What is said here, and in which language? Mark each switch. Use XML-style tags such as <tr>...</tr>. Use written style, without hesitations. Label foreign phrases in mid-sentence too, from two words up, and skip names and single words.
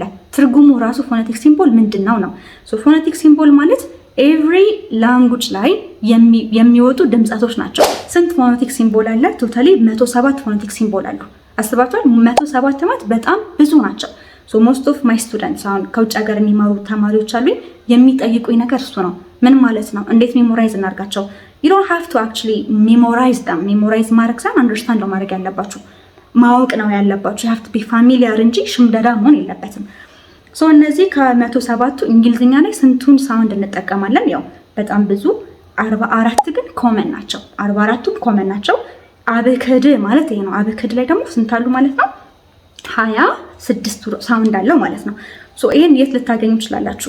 <am>ትርጉሙ ራሱ</am> <en>phonetic symbol</en> <am>ምንድነው ነው?</am> <en>phonetic symbol</en> <am>ማለት</am> <en>every language</en> <am>ላይ የሚወጡ ድምጸቶች ናቸው። ስንት</am> <en>phonetic symbol</en> <am>አለ? ቶታሊ 107</am> <en>phonetic symbol</en> <am>አሉ። አስባችኋል? 107 ማለት በጣም ብዙ ናቸው።</am> <en>most of my students</en> <am>አሁን ከውጭ ሀገር የሚማሩ ተማሪዎች አሉኝ። የሚጠይቁኝ ነገር እሱ ነው። ምን ማለት ነው? እንዴት ሜሞራይዝ እናርጋቸው?</am> <en>you don't have to actually memorize them።</en> <am>ሜሞራይዝ ማድረግ ሳይሆን አንደርስታንድ ማድረግ ያለባችሁ ማወቅ ነው ያለባችሁ።</am> <en>you have to be familiar</en> <am>እንጂ ሽምደዳ መሆን የለበትም። እነዚህ ከ107ቱ እንግሊዝኛ ላይ ስንቱን ሳውንድ እንጠቀማለን? ያው በጣም ብዙ 44 ግን ኮመን ናቸው። 44ቱም ኮመን ናቸው። አብክድ ማለት ይሄ ነው። አብክድ ላይ ደግሞ ስንት አሉ ማለት ነው? 26 ሳውንድ አለው ማለት ነው። ይሄን የት ልታገኙ ትችላላችሁ?</am>